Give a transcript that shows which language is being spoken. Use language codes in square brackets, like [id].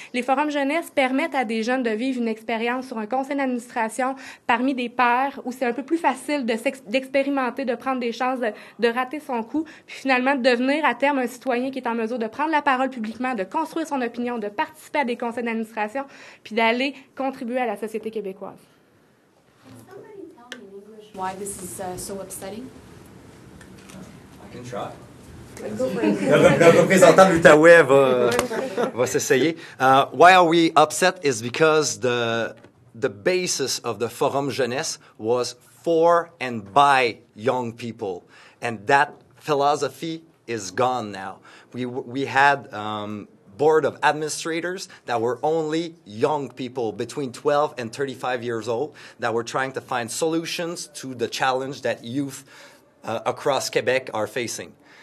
[fr] Les forums jeunesse permettent à des jeunes de vivre une expérience sur un conseil d'administration parmi des pairs où c'est un peu plus facile d'expérimenter, de prendre des chances, de rater son coup, puis finalement de devenir à terme un citoyen qui est en mesure de prendre la parole publiquement, de construire son opinion, de participer à des conseils d'administration, puis d'aller contribuer à la société québécoise. [en] Can somebody tell me in English why this is so upsetting? I can try. [fr] Le représentant de l'Outaouais va s'essayer. [en] Why are we upset is because the basis of the Forum Jeunesse was for and by young people. And that philosophy is gone now. We had board of administrators that were only young people between 12 and 35 years old that were trying to find solutions to the challenge that youth across Quebec are facing.